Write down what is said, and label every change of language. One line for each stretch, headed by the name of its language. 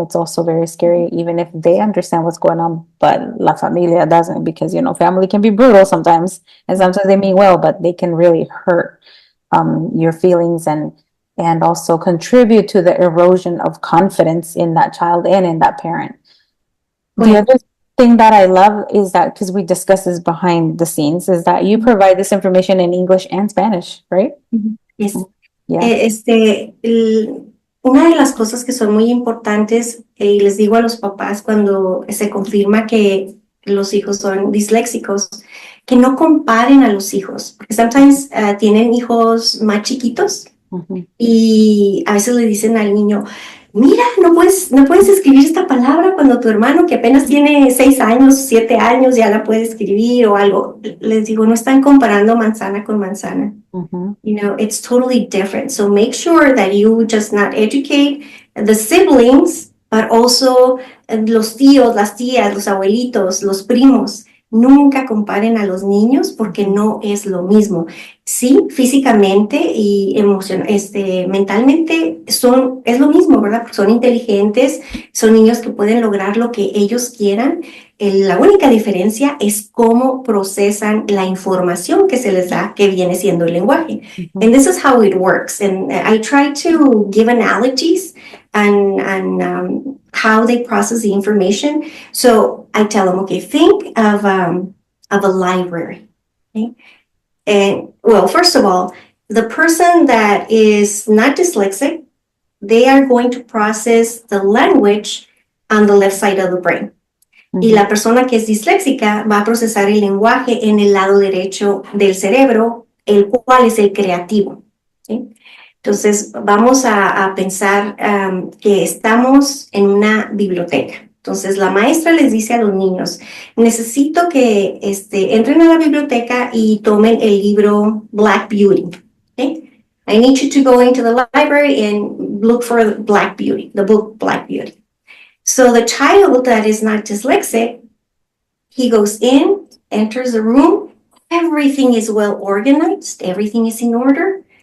English: It's also very scary even if they understand what's going on, but La Familia doesn't, because family can be brutal sometimes, and sometimes they mean well, but they can really hurt your feelings, and also contribute to the erosion of confidence in that child and in that parent. The Correct. other thing that I love is that, because we discuss this behind the scenes, is that you provide this information in English and Spanish, right? Mhm. Yes. Yeah.
Spanish: Este, Una de las cosas que son muy importantes, y les digo a los papás cuando se confirma que los hijos son disléxicos, que no comparen a los hijos, porque sometimes tienen hijos más chiquitos Ujú, y a veces le dicen al niño, mira, no puedes escribir esta palabra cuando tu hermano que apenas tiene 6 años, 7 años, ya la puede escribir o algo. Les digo, no están comparando manzana con manzana. ujú,
English: It's totally different. So make sure that you just not educate the siblings, but also
Spanish: los tíos, las tías, los abuelitos, los primos. Nunca comparen a los niños porque ujú, no es lo mismo. Sí, físicamente y mentalmente es lo mismo, ¿verdad? Porque son inteligentes, son niños que pueden lograr lo que ellos quieran. La única diferencia es cómo procesan la información que se les da, que viene siendo el lenguaje. ujú,
English: And this is how it works. And I try to give analogies and how they process the information. So I tell them, okay, think of a library. Okay? And well, first of all, the person that is not dyslexic, they are going to process the language on the left side of the brain.
Spanish: Y ujú. la persona que es disléxica va a procesar el lenguaje en el lado derecho del cerebro, el cual es el creativo. ¿Sí? Entonces, vamos a pensar que estamos en una biblioteca. Entonces, la maestra les dice a los niños, necesito que entren a la biblioteca y tomen el libro Black Beauty. ¿Okay?
English: I need you to go into the library and look for Black Beauty, the book Black Beauty. So the child that is not dyslexic, he goes in, enters the room, everything is well organized, everything is in order.